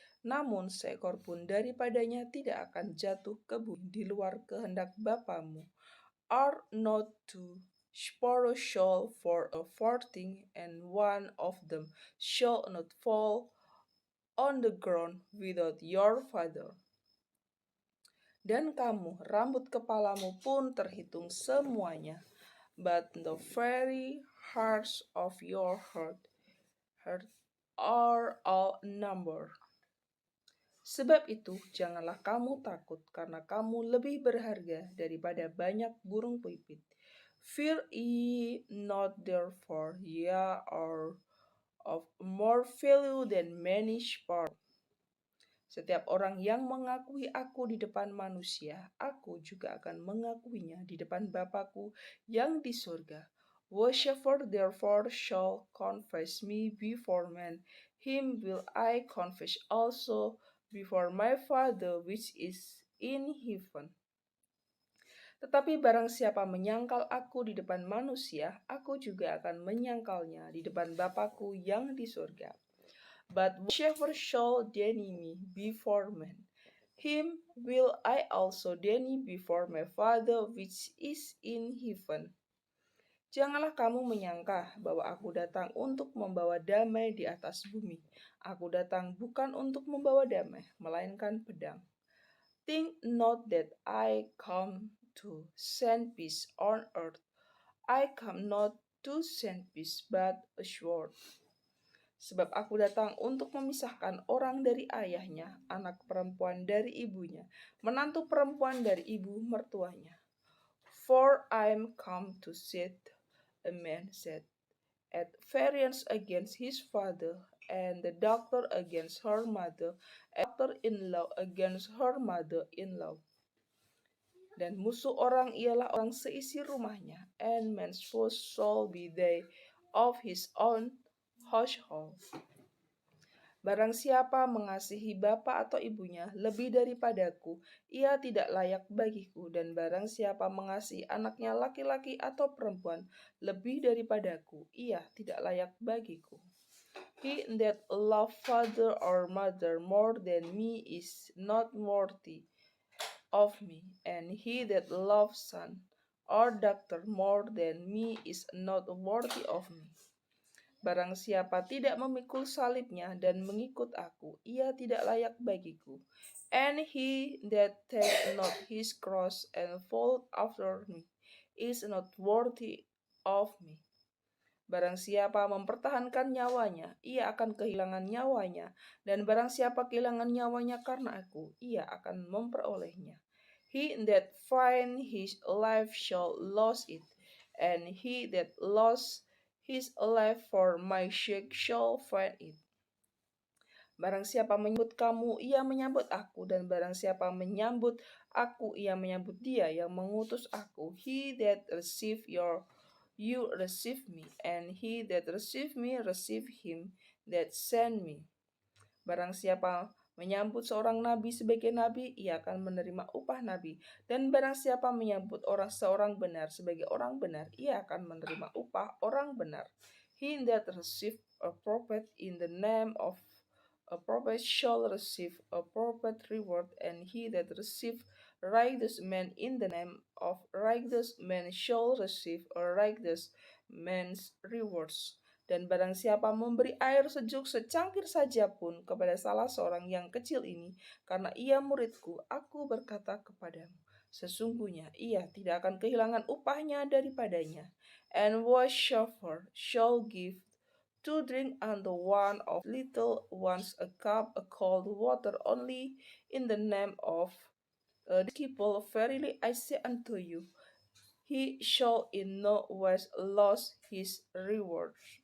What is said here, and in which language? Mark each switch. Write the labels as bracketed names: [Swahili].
[Indonesian] Namun seekor pun daripadanya tidak akan jatuh ke bumi di luar kehendak Bapamu. [English] Are not two sparrows sold for a farthing, and one of them shall not fall on the ground without your Father? [Indonesian] Dan kamu, rambut kepalamu pun terhitung semuanya. [English] But the very hairs of your head are all numbered. [Indonesian] Sebab itu, janganlah kamu takut, karena kamu lebih berharga daripada banyak burung pipit. [English] Fear ye not, therefore, ye are of more value than many sparrows. [Indonesian] Setiap orang yang mengakui aku di depan manusia, aku juga akan mengakuinya di depan Bapa-Ku yang di surga. [English] Whosoever therefore shall confess me before men, him will I confess also before my Father which is in heaven. [Indonesian] Tetapi barang siapa menyangkal aku di depan manusia, aku juga akan menyangkalnya di depan Bapa-Ku yang di surga. [English] But whosoever shall deny me before men, him will I also deny before my Father which is in heaven. [Indonesian] Janganlah kamu menyangka bahwa aku datang untuk membawa damai di atas bumi. Aku datang bukan untuk membawa damai, melainkan pedang. [English] Think not that I come to send peace on earth. I come not to send peace, but a sword. [Indonesian] Sebab aku datang untuk memisahkan orang dari ayahnya, anak perempuan dari ibunya, menantu perempuan dari ibu mertuanya. [English] For I am come to set a man set at variance against his father, and the daughter against her mother, and daughter-in-law against her mother-in-law. [Indonesian] Dan musuh orang ialah orang seisi rumahnya, [English] and man's foes shall be they of his own household. [Indonesian] Barang siapa mengasihi bapa atau ibunya lebih daripadaku, ia tidak layak bagiku. Dan barang siapa mengasihi anaknya laki-laki atau perempuan lebih daripadaku, ia tidak layak bagiku. [English] He that love father or mother more than me is not worthy of me, and he that loves son or daughter more than me is not worthy of me. [Indonesian] Barang siapa tidak memikul salibnya dan mengikut aku, ia tidak layak bagiku. [English] And he that take not his cross and follow after me is not worthy of me. [Indonesian] Barang siapa mempertahankan nyawanya, ia akan kehilangan nyawanya. Dan barang siapa kehilangan nyawanya karena aku, ia akan memperolehnya. [English] He that find his life shall lose it, and he that lost his life for my sake shall find it. [Indonesian] Barang siapa menyambut kamu, ia menyambut aku, dan barang siapa menyambut aku, ia menyambut Dia yang mengutus aku. [English] He that receive you receive me, and he that receive me receive him that sent me. [Indonesian] Barang siapa menyambut seorang nabi sebagai nabi, ia akan menerima upah nabi. Dan barang siapa menyambut seorang benar sebagai orang benar, ia akan menerima upah orang benar. [English] He that receive a prophet in the name of a prophet shall receive a prophet reward, and he that receive righteous man in the name of righteous man shall receive a righteous man's rewards. [Indonesian] Dan barang siapa memberi air sejuk secangkir saja pun kepada salah seorang yang kecil ini, karena ia muridku, aku berkata kepadamu, sesungguhnya ia tidak akan kehilangan upahnya daripadanya. [English] And whatsoever shall give to drink unto one of little ones a cup of cold water only in the name of this people, verily I say unto you, he shall in no wise lose his reward.